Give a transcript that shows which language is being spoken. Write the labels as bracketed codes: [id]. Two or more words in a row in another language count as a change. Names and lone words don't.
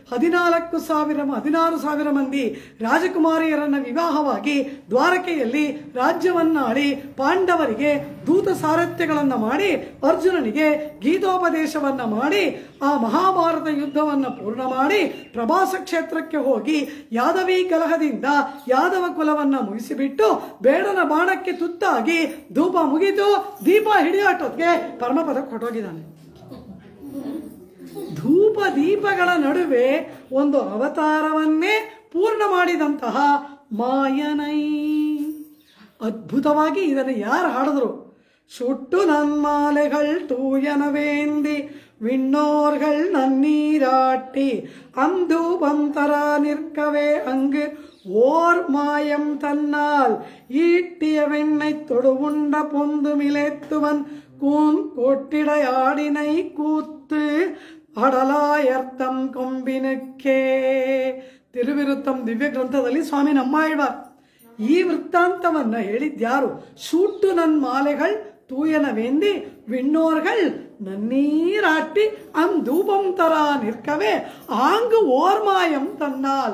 [kn] 16,000 ಮಂದಿ ರಾಜಕುಮಾರಿಯರನ್ನ ವಿವಾಹವಾಗಿ ದ್ವಾರಕೆಯಲ್ಲಿ ರಾಜ್ಯವನ್ನಾಡಿ ಪಾಂಡವರಿಗೆ ದೂತ ಸಾರಥ್ಯಗಳನ್ನು ಮಾಡಿ ಅರ್ಜುನನಿಗೆ ಗೀತೋಪದೇಶವನ್ನ ಮಾಡಿ ಆ ಮಹಾಭಾರತ ಯುದ್ಧವನ್ನು ಪೂರ್ಣ ಮಾಡಿ ಪ್ರಭಾಸ ಕ್ಷೇತ್ರಕ್ಕೆ ಹೋಗಿ ಯಾದವಿ ಕಲಹದಿಂದ ಯಾದವ ಕುಲವನ್ನ ಮುಗಿಸಿಬಿಟ್ಟು ಬೇಡನ ಬಾಣಕ್ಕೆ ತುತ್ತಾಗಿ ಧೂಪ ಮುಗಿದು ದೀಪ ಹಿಡಿಯೋಟಕ್ಕೆ ಪರಮಪದ ಕೊಟ್ಟೋಗಿದ್ದಾನೆ. ಧೂಪ ದೀಪಗಳ ನಡುವೆ ಒಂದು ಅವತಾರವನ್ನೇ ಪೂರ್ಣ ಮಾಡಿದಂತಹ ಮಾಯನೈ. ಅದ್ಭುತವಾಗಿ ಇದನ್ನು ಯಾರು ಹಾಡಿದ್ರು? [ta] சுட்டு நன்மாலைகள் தூயனவேந்தி விண்ணோர்கள் நன்னீராட்டி அந்தூபம் தரா நிற்கவே அங்கு ஓர் மாயம் தன்னால் ஈட்டிய வெண்ணை தொடுவுண்ட பொந்து மிலேத்துவன் கூன் கொட்டிடையாடினை கூத்து அடலாயர்த்தம் கொம்பினுக்கே. [kn] ತಿರುವಿರುತ್ತಂ ದಿವ್ಯ ಗ್ರಂಥದಲ್ಲಿ ಸ್ವಾಮಿ ನಮ್ಮಾಳ್ವಾರ್ ಈ ವೃತ್ತಾಂತವನ್ನ ಹೇಳಿದ್ಯಾರು? [ta] சூட்டு நன் மாலைகள் தூயனவேந்தி விண்ணோர்கள் நன்னீராட்டி அந்தூபம் தர நிற்கவே அங்கு ஓர்மாயம் தன்னால்.